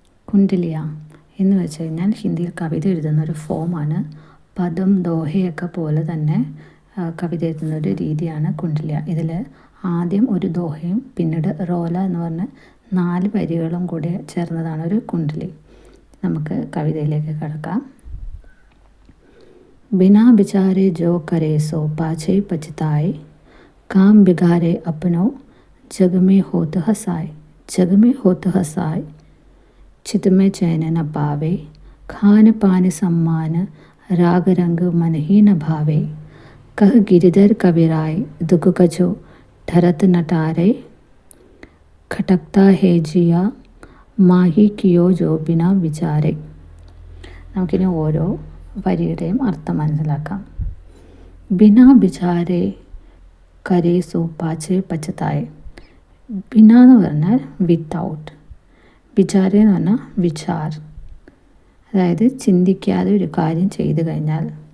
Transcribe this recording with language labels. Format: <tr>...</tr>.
<ml>കുണ്ഡലിയ എന്ന് വെച്ച് കഴിഞ്ഞാൽ ഹിന്ദിയിൽ കവിത എഴുതുന്ന ഒരു ഫോമാണ്. പദം ദോഹയൊക്കെ പോലെ തന്നെ കവിത എഴുതുന്ന ഒരു രീതിയാണ് കുണ്ഡലിയ. ഇതിൽ ആദ്യം ഒരു ദോഹയും പിന്നീട് റോല എന്ന് പറഞ്ഞ് 4 വരികളും കൂടി ചേർന്നതാണ് ഒരു കുണ്ഡലി. നമുക്ക് കവിതയിലേക്ക് കടക്കാം.</ml> <hi>बिना बिचारे जो करे सो पाछे पछताए, काम बिगाड़े अपनों जग में होत हसाए. जग में होत हसाए, चित में चैन न पावे, खान पान सम्मान राग रंग मन ही न भावे. कह गिरिधर कविराय दुख कछो ठरत नटारे, खटकता है जिया माही कियो जो बिना विचारे.</hi> <ml>നമുക്കിനി ഓരോ വരിയുടെയും അർത്ഥം മനസ്സിലാക്കാം.</ml> <hi>ബിനാ ബിചാരെ കരേ സോ പാച്ചേ പച്ചത്തായ്.</hi> <ml>ബിന എന്ന് പറഞ്ഞാൽ വിത്തൗട്ട്, ബിചാരെ എന്ന് പറഞ്ഞാൽ വിചാർ, അതായത് ചിന്തിക്കാതെ ഒരു കാര്യം ചെയ്തു കഴിഞ്ഞാൽ.</ml>